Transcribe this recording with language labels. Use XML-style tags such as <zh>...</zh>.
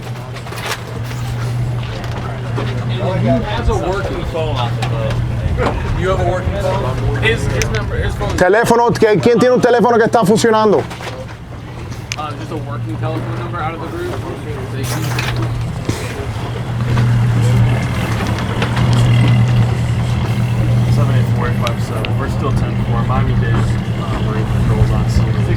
<en>He has a working phone on the boat. You have a working phone? His number, his phone.</en> <es>Teléfono, ¿quién tiene un teléfono que está funcionando?</es> <en>Just a working telephone number out of the group. 784-857. We're still 10-4. Miami-Dade Marine Patrol's on scene.</en>